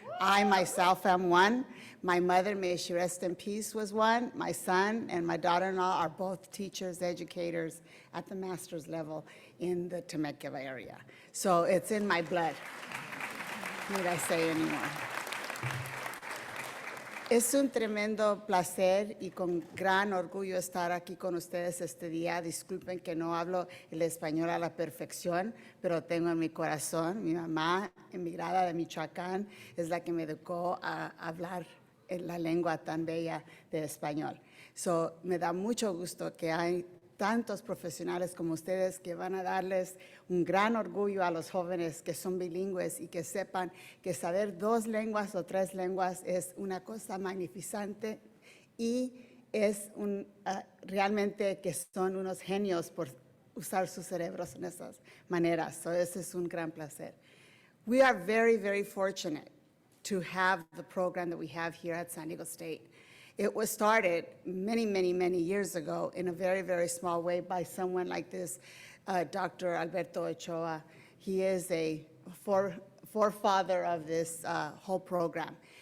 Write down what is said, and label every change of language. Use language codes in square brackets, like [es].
[en] I myself am one. My mother, may she rest in peace, was one. My son and my daughter-in-law are both teachers, educators at the master's level in the Temecula area. So it's in my blood. Need I say anymore? [es] Es un tremendo placer y con gran orgullo estar aquí con ustedes este día. Disculpen que no hablo el español a la perfección, pero tengo en mi corazón, mi mamá, emigrada de Michoacán, es la que me educó a hablar en la lengua tan bella de español. So, me da mucho gusto que hay tantos profesionales como ustedes que van a darles un gran orgullo a los jóvenes que son bilingües y que sepan que saber 2 lenguas o 3 lenguas es una cosa magnificente y es realmente que son unos genios por usar sus cerebros en esas maneras. So, ese es un gran placer. [en] We are very, very fortunate to have the program that we have here at San Diego State. It was started many, many, many years ago in a very, very small way by someone like this, Dr. Alberto Ochoa. He is a forefather of this whole program.